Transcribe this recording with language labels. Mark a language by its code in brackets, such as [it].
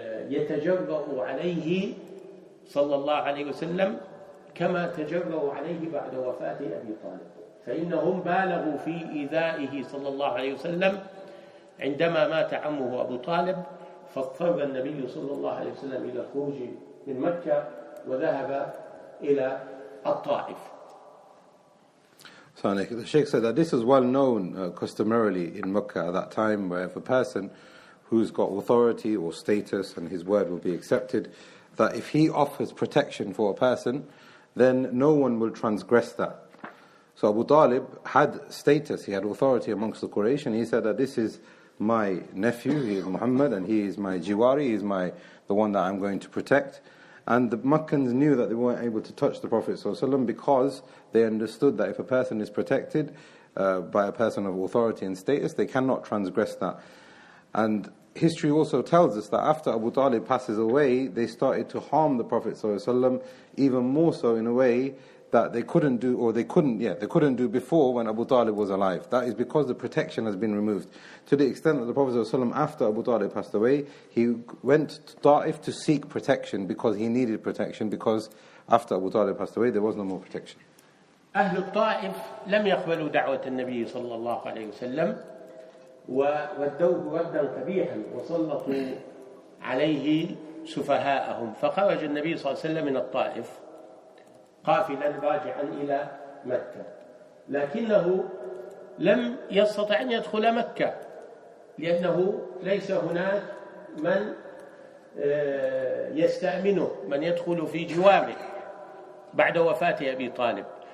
[ar] يتجرؤوا عليه صلى الله عليه وسلم كما تجرؤوا عليه بعد وفاة أبي طالب، فإنهم بالغوا في إيذائه صلى الله عليه وسلم عندما مات عمه أبو طالب، فاضطر النبي صلى الله عليه وسلم إلى الخروج من مكة وذهب إلى الطائف. [en] So the Shaykh said that this is well known customarily in Mecca at that time, where if a person who's got authority or status and his word will be accepted, that if he offers protection for a person, then no one will transgress that. So Abu Talib had status, he had authority amongst the Quraysh, and he said that this is my nephew, he is Muhammad, and he is my jiwari, he is the one that I'm going to protect. And the Meccans knew that they weren't able to touch the Prophet ﷺ because they understood that if a person is protected by a person of authority and status, they cannot transgress that. And history also tells us that after Abu Talib passes away, they started to harm the Prophet ﷺ even more so in a way that they couldn't do before when Abu Talib was alive. That is because the protection has been removed. To the extent that the Prophet ﷺ, after Abu Talib passed away, he went to Ta'if to seek protection because he needed protection, because after Abu Talib passed away there was no more protection. [ar] أهل الطائف لم يقبلوا دعوة النبي صلى الله عليه وسلم وردوه ردا قبيحا وسلطوا عليه سفهاءهم، فخرج النبي صلى الله عليه وسلم من الطائف قافلا راجعا إلى مكة، لكنه لم يستطع أن يدخل مكة لأنه ليس هناك من يستأمنه، من يدخل في جواره بعد وفاة أبي طالب.